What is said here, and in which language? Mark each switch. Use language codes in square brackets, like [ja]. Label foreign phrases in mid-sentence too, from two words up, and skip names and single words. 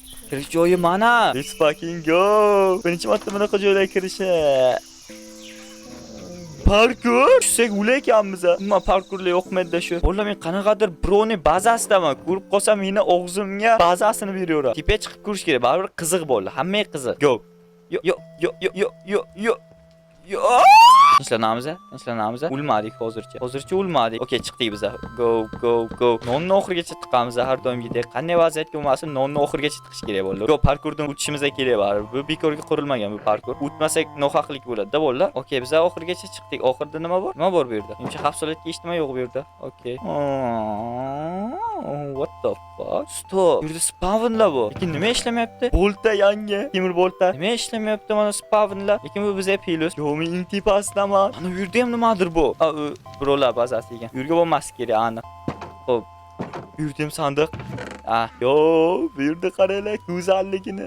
[uz] Kirish joyi mana. [en] Let's fucking go. [uz] Birinchi marta bunaqa joylarga kirishi. Parkur? Tushsak o'laykanmiz. Umuman parkurlar yo'qmidi shu. Bola men qanaqadir birovning bazasidaman. Ko'rib qolsam meni og'zimga bazasini beraveradi. Tepaga chiqib ko'rish kerak. Baribir qiziq bo'ldi. Hamma qiziq. Go. Yo. Tinchlanamiz. O'lmadik hozircha o'lmadik. Okey, chiqdik biz. Go. Nonni oxirigacha chiqamiz har doimgidek. Qanday vaziyatga bo'lmasin, nonni oxirigacha chiqish kerak bo'ldi. Go, parkurdan o'tishimiz kerak baribir. Bu bekorga qurilmagan bu parkur. O'tmasak nohaqlik bo'ladi-da bo'ldi. Okey, biz oxirigacha chiqdik. Oxirida nima bor? Nima bor bu yerda? Menimcha xavfsizlikka hech nima yo'q bu yerda. Okey. [en] What the fuck? Stop. [uz] Bu yerda spawnlar bor. Lekin nima ishlamayapti? Bolta yangi. Temir bolta. Nima ishlamayapti mana spawnlar? Lekin bu bizga plyus. Yo, men intipasdaman. Ana bu yerda ham nimadir bu? Birovlar bazasi ekan. Bu yerga bo'lmasi kerak, aniq. Xo'p. Bu yerda ham sandiq. Yo, bu yerda qaranglar, go'zalligini.